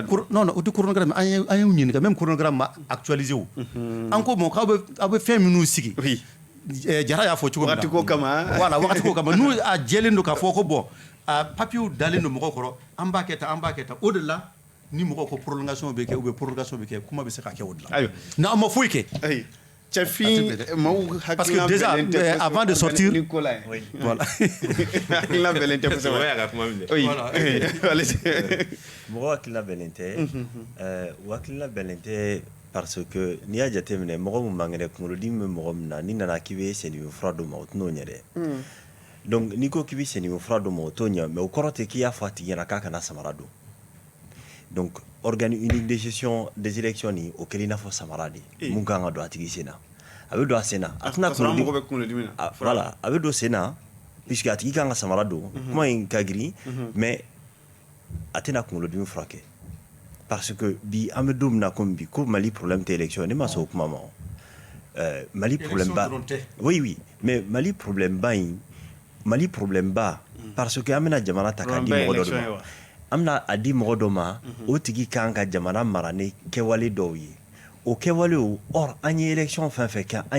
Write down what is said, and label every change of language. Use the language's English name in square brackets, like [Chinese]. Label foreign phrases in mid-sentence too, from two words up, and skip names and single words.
[Bambara] non o tɛ chronogramme an y'u ɲininka même chronogramme ma actualisé o an ko bon k'aw bɛ fɛn minnu sigi jara y'a fɔ cogo min na wagati ko kama voilà wagati ko kama n'u a jɛlen don k'a fɔ ko bon a papier dalen don mɔgɔw kɔrɔ an b'a kɛ tan o de la ni mɔgɔw ko prolongation bɛ kɛ [French] ou bien prorogation [Bambara] bɛ kɛ kuma bɛ se ka kɛ o de la n'a ma foyi kɛ cɛfin maaw [French] parce que déjà avant de sortir [Bambara] voilà hakilina bɛlen tɛ kosɛbɛ o y'a ka kuma minɛ mɔgɔ hakilina bɛlen tɛ o hakilina bɛlen tɛ [French] parce que [Bambara] n'i y'a jateminɛ mɔgɔ min man kɛnɛ kunkolodimi bɛ mɔgɔ min na n'i nana k'i bɛ sendimin fura d'o ma o tɛn'o ɲɛ dɛ donc n'i ko k'i bɛ sendimin fura d'o ma o t'o ɲɛ mais o kɔrɔ tɛ k'i y'a fɔ a tigi ɲɛna k'a kana samara don [French] donc organe unique de gestion des élections [Bambara] ni o kɛra i n'a fɔ samara de mun kan ka don a tigi sen na a bɛ don a sen na a tɛna kunkolodimi na voilà a bɛ don sen na puisque a tigi kan ka samara don kuma in ka girin mais a tɛna kunkolodimi furakɛ parce que bi an bɛ don min na komi bi ko Mali problème tɛ élection ne ma sɔn o kuma ma Mali problème ba [French] oui mais [Bambara] Mali problème ba [French] parce que [Bambara] an bɛna jamana ta k'a di mɔgɔ dɔ de ma an bɛna a di mɔgɔ dɔ ma o tigi kan ka jamana mara ni kɛwale dɔw ye o kɛwalew or an ye élection fɛn fɛn kɛ an